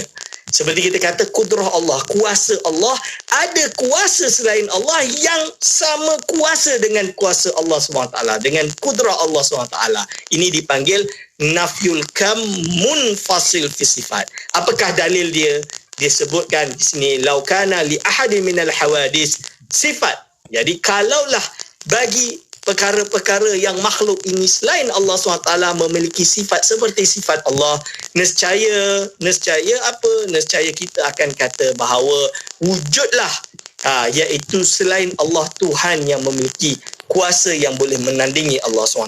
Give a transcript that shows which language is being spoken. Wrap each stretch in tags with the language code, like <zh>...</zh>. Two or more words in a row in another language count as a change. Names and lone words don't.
<ms>Seperti kita kata kudrah Allah, kuasa Allah, ada kuasa selain Allah yang sama kuasa dengan kuasa Allah SWT, dengan kudrah Allah SWT. Ini dipanggil</ms> <ar>نفي الكم المنفصل في الصفات.</ar> <ms>Apakah dalil dia? Dia sebutkan di sini,</ms> <ar>لو كان لأحد من الحوادث صفة.</ar> <ms>Jadi kalaulah bagi perkara-perkara yang makhluk ini selain Allah SWT memiliki sifat seperti sifat Allah, nescaya apa? Nescaya kita akan kata bahawa wujudlah iaitu selain Allah Tuhan yang memiliki kuasa yang boleh menandingi Allah SWT.</ms>